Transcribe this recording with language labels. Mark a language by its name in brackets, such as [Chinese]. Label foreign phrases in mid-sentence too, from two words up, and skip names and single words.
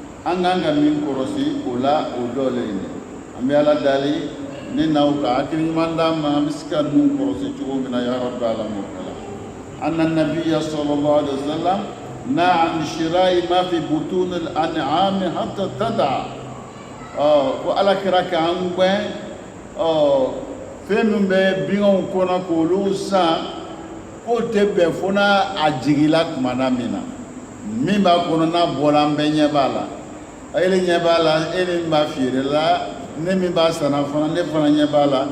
[Bambara] an kan ka min kɔlɔsi o la o dɔ le ye an bɛ ala dali ne n'aw ka hakili ɲuman d'a ma an bɛ se ka ninnu kɔlɔsi cogo min na [Arabic] يا رب العالمين أن النبي صلى الله عليه وسلم نهى عن شراء ما في بطون الأنعام حتى تضع [Bambara] ko ala kira k'an gbɛn fɛn min bɛ binganw kɔnɔ k'olu san k'o tɛ bɛn fo n'a a jigila tumana min na min b'a kɔnɔ n'a bɔra an bɛɛ ɲɛ b'a la e ɲɛ b'a la e min b'a feere la ne min b'a sanna fana ne fana ɲɛ b'a la